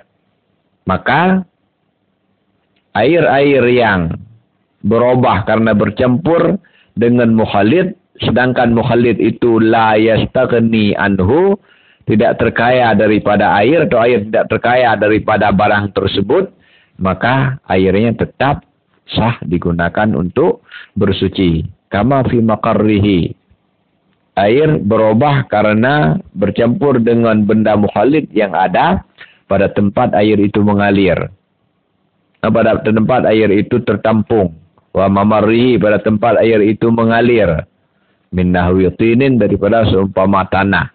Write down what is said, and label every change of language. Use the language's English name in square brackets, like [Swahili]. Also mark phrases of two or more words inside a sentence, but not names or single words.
[Indonesian] Maka air-air yang berubah karena bercampur dengan mukhalid, sedangkan mukhalid itu [Arabic] لا يستغنى عنه, [Indonesian] tidak terkaya daripada air atau air tidak terkaya daripada barang tersebut, maka airnya tetap sah digunakan untuk bersuci. [Arabic] كما في مقره, [Indonesian] air berubah karena bercampur dengan benda mukhalid yang ada pada tempat air itu mengalir, pada tempat air itu tertampung. [Arabic] وممره, [Indonesian] pada tempat air itu mengalir. [Arabic] من نحو طين, [Indonesian] daripada seumpama tanah.